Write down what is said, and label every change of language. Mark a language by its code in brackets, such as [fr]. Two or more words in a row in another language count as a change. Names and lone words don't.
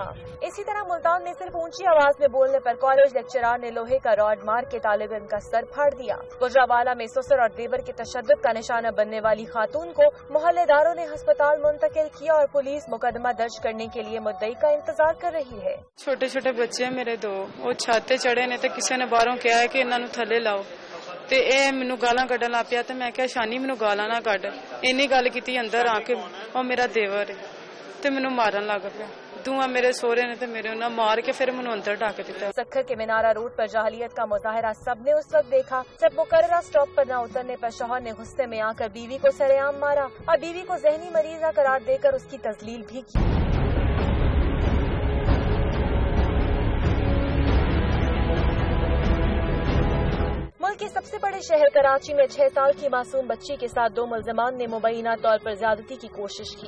[ur] اسی طرح ملتان میں صرف اونچی آواز میں بولنے پر کالج لیکچرار نے لوہے کا راڈ مار کے طالب علم کا سر پھاڑ دیا۔ گجرانوالہ میں سسر اور دیور کے تشدد کا نشانہ بننے والی خاتون کو محلے داروں نے ہسپتال منتقل کیا اور پولیس مقدمہ درج کرنے کے لیے مدعی کا انتظار کر رہی ہے۔ [pa] چھوٹے چھوٹے بچے ہیں میرے دو، وہ چھاتے چڑھے نے تو کسی نے باہروں کیا ہے کہ انہوں نے تھلے لاؤ، تے اے مینوں گالاں کڈن لگ پیا، تے میں کہیا شانی مینوں گالاں نہ کڈ، اینی گل کیتی اندر آ کے، او میرا دیور ہے تے مینوں مارن لگ پیا۔ دواں میرے سورے نے تے میرے انہاں مار کے پھر مینوں اندر ڈھک دتا۔ [ur] سکھر کے مینارہ روڈ پر جاہلیت کا مظاہرہ سب نے اس وقت دیکھا جب مقررہ سٹاپ پر نہ اترنے پر شوہر نے غصے میں آ کر بیوی کو سرے عام مارا اور بیوی کو ذہنی مریضہ قرار دے کر اس کی تذلیل بھی کی۔ ملک کے سب سے بڑے شہر کراچی میں 6 سال کی معصوم بچی کے ساتھ 2 ملزمان نے مبینہ طور پر زیادتی کی کوشش کی۔